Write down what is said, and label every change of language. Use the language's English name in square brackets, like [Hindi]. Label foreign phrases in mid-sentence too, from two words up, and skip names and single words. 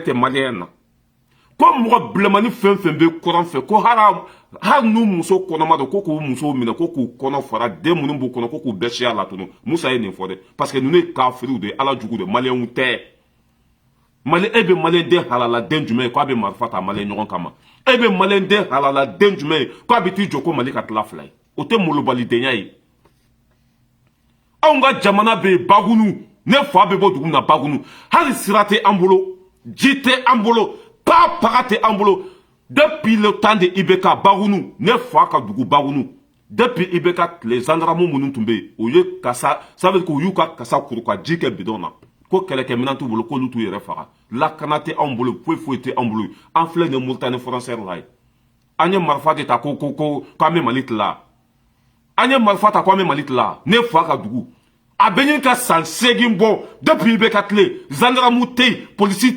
[Bambara] tɛ maliyɛn na ko mɔgɔ bilenmani fɛn fɛn bɛ kɔrɔn fɛ ko hali n'u muso kɔnɔma don ko k'u musow minɛ ko k'u kɔnɔ fara den minnu b'u kɔnɔ ko k'u bɛɛ siya la tunu Musa ye nin fɔ dɛ [French] parce que [Bambara] ninnu ye kafiriw de ye Ala jugu de maliyɛnw tɛ Mali e bɛ maliyɛn den halaladen jumɛn ye k'a bɛ marifa ta maliyɛn ɲɔgɔn kama e bɛ maliyɛn den halaladen jumɛn ye k'a bɛ t'i jɔ ko Mali ka tila fila ye o tɛ molobalidenya ye anw ka jamana bɛ yen Bagunu ne fa bɛ bɔ dugu min na Bagunu hali sira tɛ an bolo ji tɛ an bolo paga tɛ an bolo [French] depuis le temps [Bambara] de IBK Bagunu ne fa ka dugu Bagunu depuis IBK tile gendarme minnu tun bɛ yen u ye kasa [French] ça veut dire [Bambara] u y'u ka kasa kuru ka ji kɛ bidon na ko kɛlɛkɛminɛn t'u bolo k'olu t'u yɛrɛ faga lakana tɛ anw bolo foyi tɛ anw bolo an filɛ nin Moritani frontière la ye an ye marifa de ta ko k'an bɛ Mali tila an ye marifa ta k'an bɛ Mali tila ne fa ka dugu a bɛ ɲini ka san 8 bɔ depuis IBK tile gendarme tɛ yen polisi